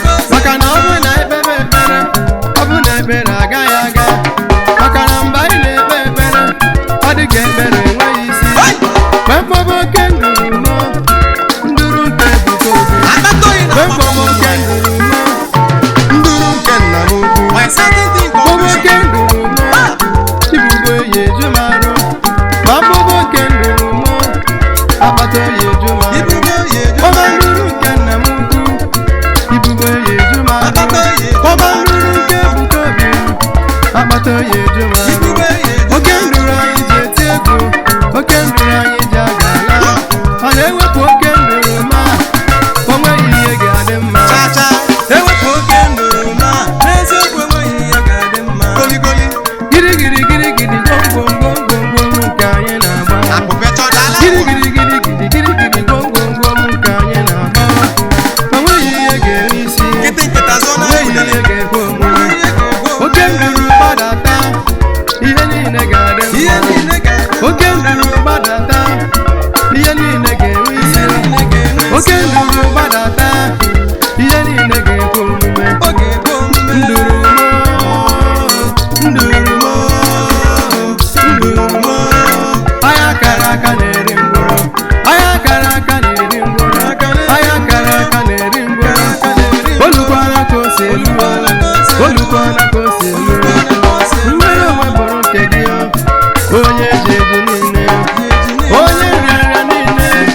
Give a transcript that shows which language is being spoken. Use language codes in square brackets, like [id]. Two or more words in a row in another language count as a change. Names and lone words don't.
[ig] Maka na ọ bụrụ na ekpere ekpere, ọ bụrụ na ekpere agaghị aga. Maka na mgbe anyị na-ekpe ekpere, ọ dị ka ekpere enweghị isi. Mgbe mkpọba oke nduru mmụọ, nduru nke ebuka obi. Mgbe mkpọba oke nduru mmụọ, Nduru nke nna m ukwu. [en] My certain thing [ig] Kpọba confusion. oke nduru mụ. Ah! Ibubo ya eju m arụ. Ma kpọba oke nduru mụ. Akpata oyi eju m arụ. Ibubo ya eju m Kpọba arụ. nduru nke nna m ukwu. Ibubo ya eju m arụ. Akpata oyi eju m Kpọba arụ. nduru nke Ebuka Obi. Akpata oyi eju m arụ. Ibubo ya eju m arụ. Oke nduru anyị ji eti egwu. Oke nduru anyị ji aga ala. Ọ na-ewepụ oke nduru ma o nweghị ihe ga-adị mma. Cha cha. Ewepụ oke nduru na n'eziokwu enweghị ihe ga-adị mma. Goli, goli. Giri, giri, giri, giri, gwom, gwom, gwom, gwom, gwom nke anyị na-agba. Akpụkpọ chọrọ ala Giri, ụwa. giri, giri, giri, giri, giri, gwom, gwom, gwom nke anyị na-agba. O nweghị ihe ga-eme isi. Nkịtị, nkịtị, azụ O na nweghị ụlọ. ihe ga-ekwe omume. Oke nduru gbadata. ihe niile ga-adị mma. Ihe niile ga-adị mma. Oke nduru gbadata, ihe niile ga-enwe isi. Ihe niile ga-enwe isi. Oke nduru gbadata, ihe niile ga-ekwe omume. Ọ ga-ekwe omume. Nduru mo, nduru mo, nduru mo. Ọhịa kara aka na-eri mkpụrụ. Anya kara aka na-eri ngwọrọ. Anya kara aka na-eri ngwọrọ. Olukwana ka o si elu. Olukwana ka o si elu. Nnwere onwe bụrụ nke gị, o. Onye eji eji niile. Onye nrịanrịa niile.